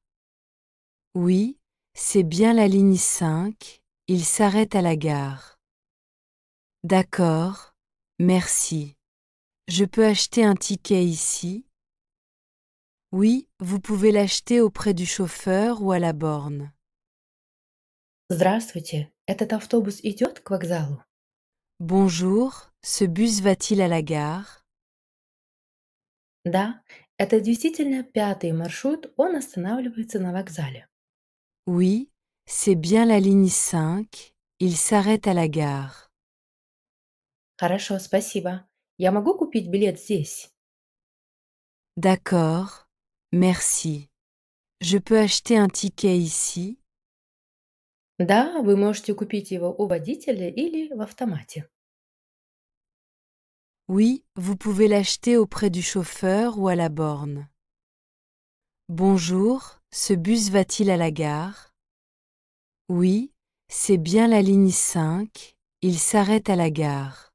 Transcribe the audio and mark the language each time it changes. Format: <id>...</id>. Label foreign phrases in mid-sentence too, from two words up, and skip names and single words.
<fr>Oui, c'est bien la ligne 5, il s'arrête à la gare. D'accord, merci. Je peux acheter un ticket ici? Oui, vous pouvez l'acheter auprès du chauffeur ou à la borne.</fr> <ru>Здравствуйте. Этот автобус идет к вокзалу?</ru> <fr>Bonjour, ce bus va-t-il à la gare?</fr> <ru>Да, это действительно пятый маршрут, он останавливается на вокзале.</ru> <fr>Oui, c'est bien la ligne 5, il s'arrête à la gare.</fr> <ru>Хорошо, спасибо. Я могу купить билет здесь?</ru> <fr>D'accord, merci. Je peux acheter un ticket ici?</fr> <ru>Да, вы можете купить его у водителя или в автомате.</ru> <fr>Oui, vous pouvez l'acheter auprès du chauffeur ou à la borne. Bonjour, ce bus va-t-il à la gare? Oui, c'est bien la ligne 5, il s'arrête à la gare.</fr>